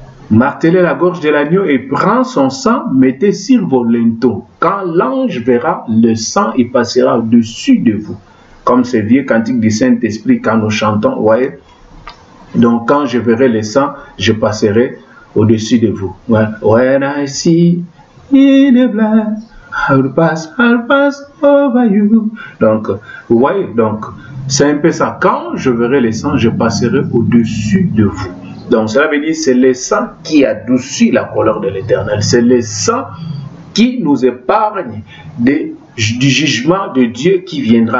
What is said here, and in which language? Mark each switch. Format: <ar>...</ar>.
<fr>Martelez la gorge de l'agneau et prends son sang, mettez sur vos linteaux. Quand l'ange verra le sang, il passera au-dessus de vous. Comme ce vieux cantique du Saint-Esprit quand nous chantons, vous voyez. Donc quand je verrai le sang, je passerai au-dessus de vous.</fr> <en>When I see in the blood, I'll pass over you.</en> <fr>Donc, vous voyez, donc c'est un peu ça. Quand je verrai le sang, je passerai au-dessus de vous. Donc cela veut dire c'est le sang qui adoucit la colère de l'Éternel. C'est le sang qui nous épargne du jugement de Dieu qui viendra.</fr>